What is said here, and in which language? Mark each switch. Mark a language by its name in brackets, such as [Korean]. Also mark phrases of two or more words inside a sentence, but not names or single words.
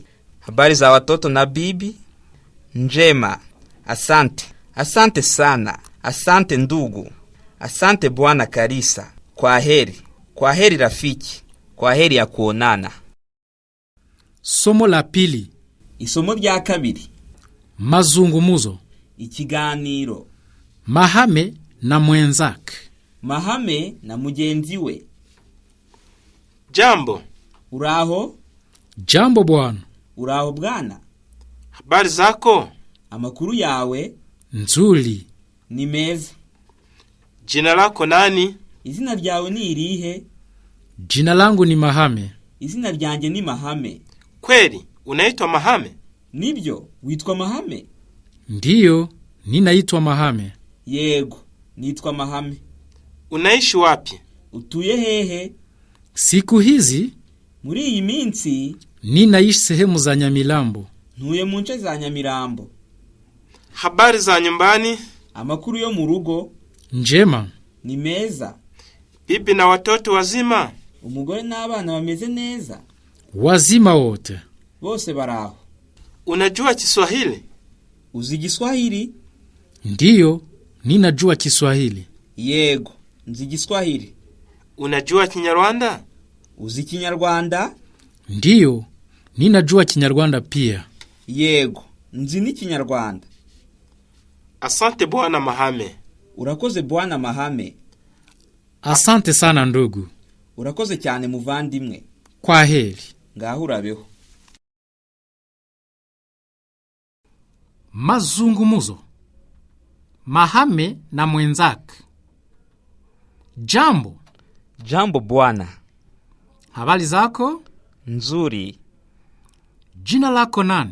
[Swahili] Habari za watoto na bibi. Njema. Asante. Asante sana. Asante ndugu. Asante bwana Karisa. Kwaheri. Kwaheri rafiki. Kwaheri ya kuonana. Somo la pili. [Kinyarwanda] Isomo rya kabiri. [Swahili] Mazungumzo. [Kinyarwanda] Ikiganiro. [Swahili] Mahame na mwenzake. [Kinyarwanda] Mahame na mugenzi we. [Swahili] Jambo. [Kinyarwanda] Uraho. [Swahili] Jambo bwana. [Kinyarwanda] Uraho bwana. [Swahili] Habari zako. [Kinyarwanda] Amakuru yawe. [Swahili] Nzuri. [Kinyarwanda] Ni meza. [Swahili] Jina lako nani? [Kinyarwanda] Izina ryawe ni irihe? [Swahili] Jina langu ni Mahame. [Kinyarwanda] Izina ryanjye ni Mahame. [Swahili] Kweli, unaitwa Mahame? [Kinyarwanda] Nibyo, witwa Mahame? [Swahili] Ndiyo, ninaitwa Mahame. [Kinyarwanda] Yego, nitwa Mahame. [Swahili] Unaishi wapi? [Kinyarwanda] Utuye hehe? [Swahili] Siku hizi, [Kinyarwanda] muri iyi minsi, [Swahili] ninaishi sehemu za Nyamirambo. [Kinyarwanda] Ntuye mu nce za Nyamirambo. [Swahili] Habari za nyumbani? [Kinyarwanda] Amakuru yo mu rugo. [Swahili] Njema. [Kinyarwanda] Ni meza. [Swahili] Bibi na watoto wazima? [Kinyarwanda] Umugore n'abana bameze neza. [Swahili] Wazima wote. [Kinyarwanda] Bose baraho. [Swahili] Unajua Kiswahili? [Kinyarwanda] Uzi Kiswahili? [Swahili] Ndiyo, ninajua Kiswahili. [Kinyarwanda] Yego, nzi Kiswahili. [Swahili] Unajua Kinyarwanda? [Kinyarwanda] Uzi Kinyarwanda? [Swahili] Ndiyo, ninajua Kinyarwanda pia. [Kinyarwanda] Yego, nzi ni Kinyarwanda. [Swahili] Asante bwana Mahame. [Kinyarwanda] Urakoze bwana Mahame. [Swahili] Asante sana ndugu. [Kinyarwanda] Urakoze cyane muvandimwe. [Swahili] Kwaheri. [Kinyarwanda] Ngaho urabeho. [Swahili] Mazungumzo. Mahame na mwenzake. Jambo. Jambo bwana. Habari zako? Nzuri. Jina lako nani?